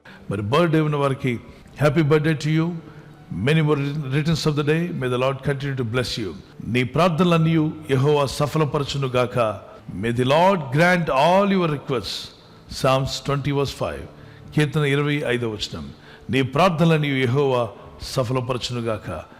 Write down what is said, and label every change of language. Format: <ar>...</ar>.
<te>మరి బర్త్డే ఉన్న వారికి</te> <en>Happy birthday to you. Many more returns of the day. May the lord continue to bless you.</en> <te>నీ ప్రార్థనలన్నీ యెహోవా సఫలపరచునుగాక.</te> <en>May the Lord grant all your requests. Psalms 20:5.</en> <te>కీర్తన 25 నీ ప్రార్థనలను యెహోవా సఫలపరచునుగాక.</te>